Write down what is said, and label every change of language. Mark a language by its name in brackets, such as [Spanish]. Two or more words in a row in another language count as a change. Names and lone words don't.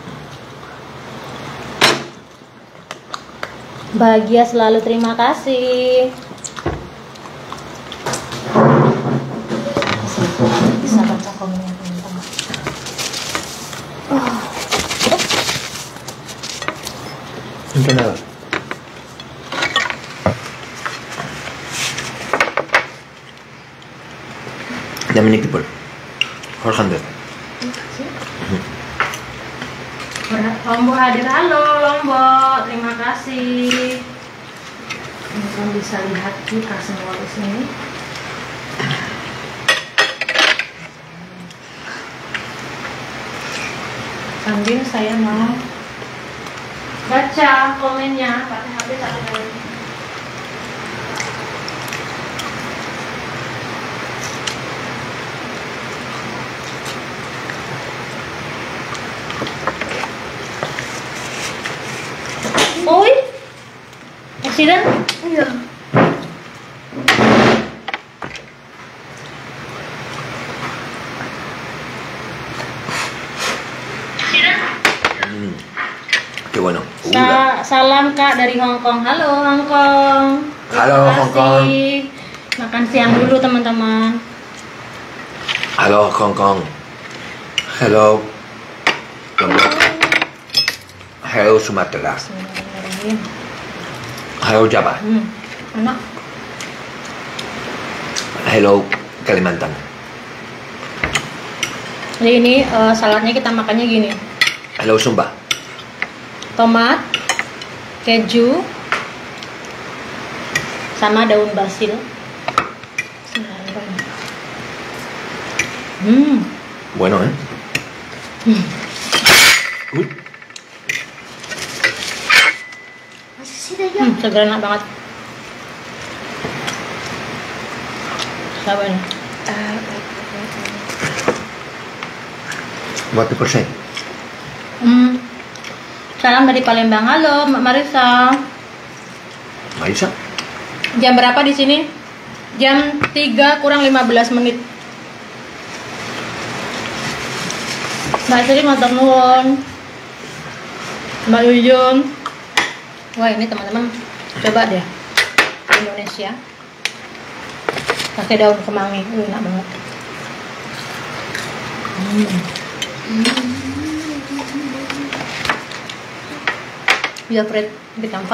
[Indonesian] Bahagia selalu, terima kasih. Bisa baca komennya teman-teman. Kenapa? [English] How many people? 400. [Indonesian] Lombok hadir, halo Lombok, terima kasih. Teman-teman bisa lihat kita semua di sini. Sambil saya mau baca komennya pakai HP satu kali. [English] Oi, accident? [Indonesian] Iya. [Spanish] Qué bueno. [Indonesian] Salam Kak dari Hong Kong. Halo Hong Kong. Halo, Terima Hong Kong. kasih. Makan siang dulu teman-teman. Halo Hong Kong. Hello. Hello Sumatera. Hello Java. Enak. Hello Kalimantan. Jadi ini saladnya kita makannya gini. Hello Sumba. Tomat, keju, sama daun basil. [Spanish] Bueno, ¿eh? Uy, [Indonesian] Masih sih ya. Segar, enak banget. Sabar nih. [English] what people say? [Indonesian] Salam dari Palembang. Halo Mbak Marisa. Marisa? Jam berapa di sini? Jam 3 kurang 15 menit. Mbak Sri [Javanese] matur nuwun. [Indonesian] Mbak Yuyun. Wah, ini teman-teman coba deh di Indonesia. Pakai daun kemangi. Enak banget. Dia Fred bit 4.